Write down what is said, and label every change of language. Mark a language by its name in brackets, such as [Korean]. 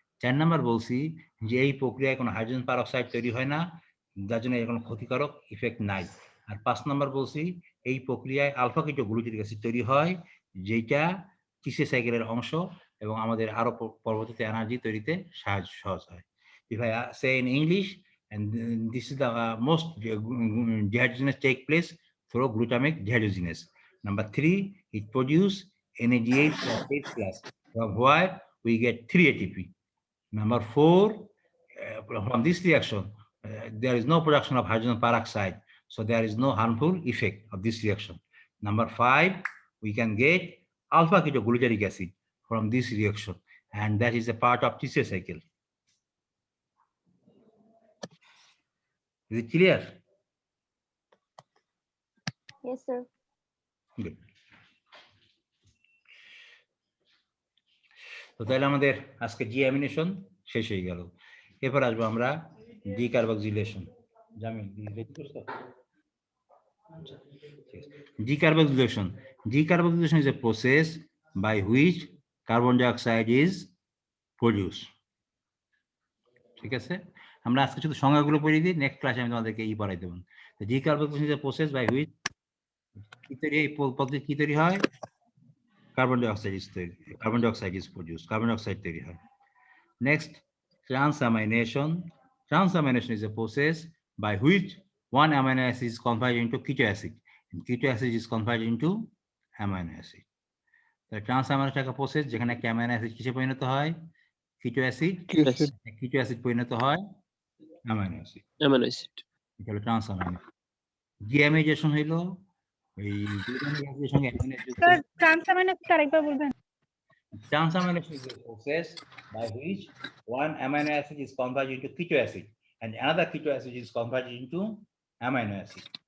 [Bangla] 4 নম্বর বলছি যে এই প্রক্রিয়ায় কোনো হাইড্রোজেন পেরক্সাইড তৈরি হয় না, যার জন্য এর কোনো ক্ষতিকারক ইফেক্ট নাই। আর 5 নম্বর বলছি এই প্রক্রিয়ায় আলফা কিটোগ্লুটারিক অ্যাসিড তৈরি হয়, যেটা TCA সাইকেলের অংশ এবং আমাদের আরো পরবর্তীতে এনার্জি তৈরিতে সহজ হয়। [English] If I say in English, and this is the most dehydrogenase take place through glutamic dehydrogenase. Number 3, it produce NADH plus H plus, from where we get 3 ATP. Number 4, from this reaction, there is no production of hydrogen peroxide, so there is no harmful effect of this reaction. Number 5, we can get alpha ketogluteric acid from this reaction, and that is a part of TCA cycle. Is it clear? Yes, sir. Good. [Bangla] তো তাহলে আমাদের আজকে ডিঅ্যামিনেশন শেষ হয়ে গেল। এরপর আসবো আমরা ডিকার্বক্সিলেশন। জামিল রেডি করছো? [English] Decarboxylation. Decarboxylation is a process by which carbon dioxide is produced. [Bangla] ঠিক আছে, আমরা আজকে শুধু সংজ্ঞাগুলো পড়ে দিই, নেক্সট ক্লাসে আমি তোমাদেরকে এই পড়াই দেব। [English] Decarboxylation is a process by which [Bangla] কি তৈরি হয়? Carbon dioxide [English] is produced. [Bangla] Carbon dioxide তৈরি হয়। [English] Next, transamination. Transamination is a process by which one amino acid is converted into keto acid, and keto acid is converted into amino acid. [Bangla] ট্রান্সঅ্যামাইনো একটা process যেখানে একটা amino acid কিসে পরিণত হয়? কিটো acid. কিটো অ্যাসিড পরিণত হয় অ্যামাইনো অ্যাসিড। Amino acid. এটা হলো ট্রান্সঅ্যামাইনো। ডিঅ্যামাইজেশন হলো এই গ্লুটামিক অ্যাসিডের সঙ্গে অ্যামাইনো অ্যাসিড যুক্ত। স্যার ট্রান্সঅ্যামাইনো অ্যাসিড আরেকবার বলবেন? [English] Transamination is a process by which one amino acid is converted into keto acid and another keto acid is converted into amino acid.